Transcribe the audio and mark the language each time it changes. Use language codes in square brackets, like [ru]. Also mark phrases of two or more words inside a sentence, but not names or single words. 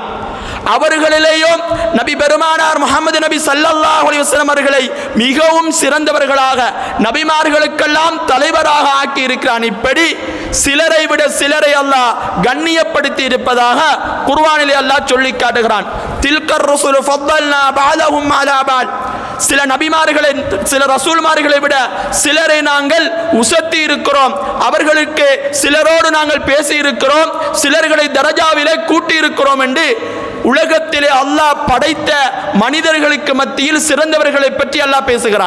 [ta] அவர்களிலேயும் நபி பெருமானார் முஹம்மது நபி [ar] صلى الله عليه وسلم [ta] அவர்களை மிகவும் சிறந்தவர்களாக நபிமார்களுக்கெல்லாம் தலைவராக ஆக்கி இருக்கிறான். இப்படி சிலரை விட சிலரை அல்லாஹ் கண்ணியப்படுத்தி இருப்பதாக குர்ஆனிலே அல்லாஹ் சொல்லி காட்டுகிறான். [ar] تلك الرسل ஃபضلنا بعضهم على بعض. [ta] சில நபிமார்களை சில ரசூல்மார்களை விட சிலரை நாங்கள் உசத்தி இருக்கிறோம், அவர்களுக்கு சிலரோடு நாங்கள் பேசி இருக்கிறோம், சிலர்களை தரஜாவிலே கூட்டி இருக்கிறோம் என்று உலகத்திலே அல்லாஹ் படைத்த மனிதர்களுக்கு மத்தியில் சிறந்தவர்களை பற்றி அல்லாஹ் பேசுகிறான்.